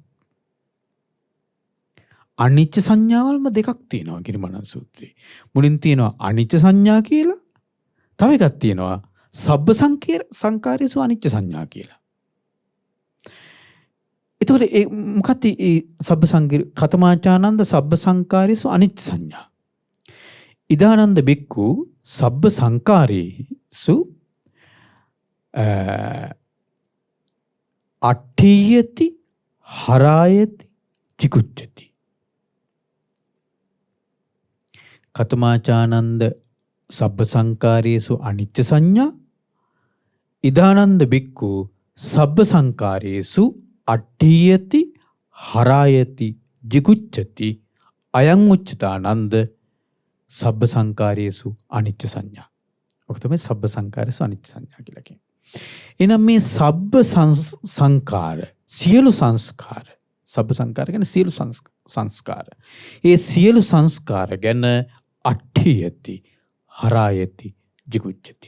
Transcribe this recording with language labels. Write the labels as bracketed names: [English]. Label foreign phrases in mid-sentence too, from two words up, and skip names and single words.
[Sinhala] අනිච්ච සංඥාවල්ම දෙකක් තියෙනවා ගිරිමානන්ද සූත්‍රයේ. මුලින් තියෙනවා [Pali] අනිච්ච සංඥා [Sinhala] කියලා. තව එකක් තියෙනවා [Pali] සබ්බ සංකාරයේසු අනිච්ච සංඥා [Sinhala] කියලා. එතකොට ඒ මොකක්ද ඒ [Pali] සබ්බ කතමාචානන්ද සබ්බ සංකාරයේසු අනිච්ච සංඥා. ඉදානන්ද බික්කු සබ්බ සංකාරයේසු අට්ඨියති හරායති චිකුච්චති. කතමාචානන්ද සබ්බ සංකාරයේසු අනිච්ච සංඥා. ඉදානන්ද බික්කු සබ්බ සංකාරයේසු අට්ඨියති හරායති ජිකුච්චති අයං උච්චතානන්ද සබ්බ සංකාරයේසු අනිච්ච සංඥා. [Sinhala] ඔක තමයි [Pali] සබ්බ සංකාරයේසු අනිච්ච සංඥා [Sinhala] කියලා කියන්නේ. එහෙනම් මේ [Pali] සබ්බ සංකාර [Sinhala] සියලු සංස්කාර, [Pali] සබ්බ සංකාර [Sinhala] කියන්නේ සියලු සංස්කාර. ඒ සියලු සංස්කාර ගැන [Pali] අට්ඨියති හරායති ජිකුච්චති.